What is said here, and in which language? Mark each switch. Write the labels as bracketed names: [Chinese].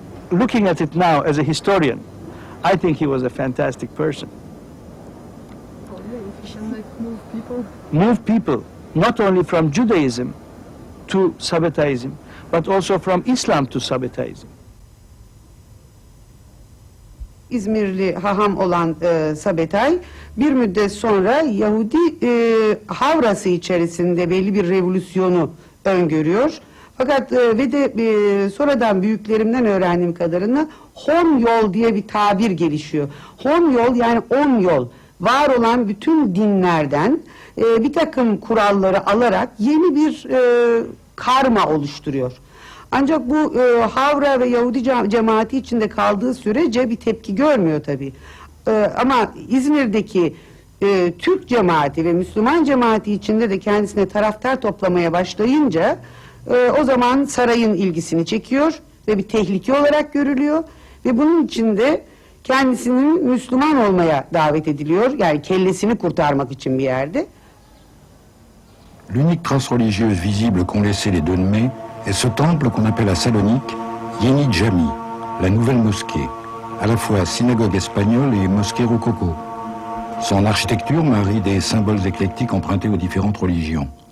[English] Looking at it now as a historian, I think he was a fantastic person. Move people, not only from Judaism to Sabbataism, but also from Islam to Sabbataism. [Turkish] İzmirli haham olan Sabbatai bir müddet sonra Yahudi havrası içerisinde belli bir revolüsyonu öngörüyor. Fakat ve de sonradan büyüklerimden öğrendiğim kadarıyla Hon yol diye bir tabir gelişiyor. Hon yol yani 10 yol. Var olan bütün dinlerden bir takım kuralları alarak yeni bir karma oluşturuyor. Ancak bu Havra ve Yahudi cemaati içinde kaldığı sürece bir tepki görmüyor tabii. Ama İzmir'deki Türk cemaati ve Müslüman cemaati içinde de kendisine taraftar toplamaya başlayınca o zaman sarayın ilgisini çekiyor ve bir tehlike olarak görülüyor ve bunun için de kendisinin Müslüman olmaya davet ediliyor. Yani kellesini kurtarmak için bir yerde. [French] L'unique trace religieuse visible qu'ont laissé les Donnais est ce temple qu'on appelle à Salonique Yeni Jami, la nouvelle mosquée, à la fois synagogue espagnole et mosquée rococo. Son architecture marie des symboles éclectiques empruntés aux différentes religions.